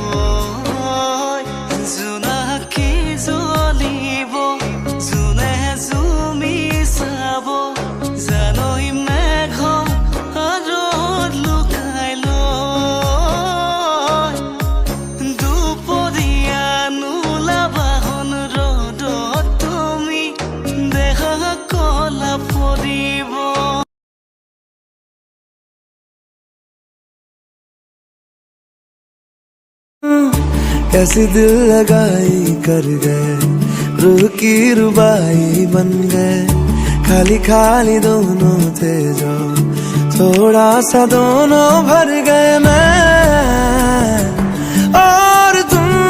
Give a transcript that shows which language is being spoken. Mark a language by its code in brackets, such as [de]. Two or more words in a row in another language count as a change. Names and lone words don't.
[as] জোনাকী জ্বলিব, জোনে জুমি চাব, জানৈ মেঘ ৰ'দ লুকাই লৈ, দুপৰীয়া নোলাবাহন ৰ'দত তুমি দেখা কলা পৰিব। [hi] कैसी दिल लगाई कर गए, रूह की रुबाई बन गए, खाली खाली दोनों थे जो थोड़ा सा दोनों भर गए, मैं और तुम।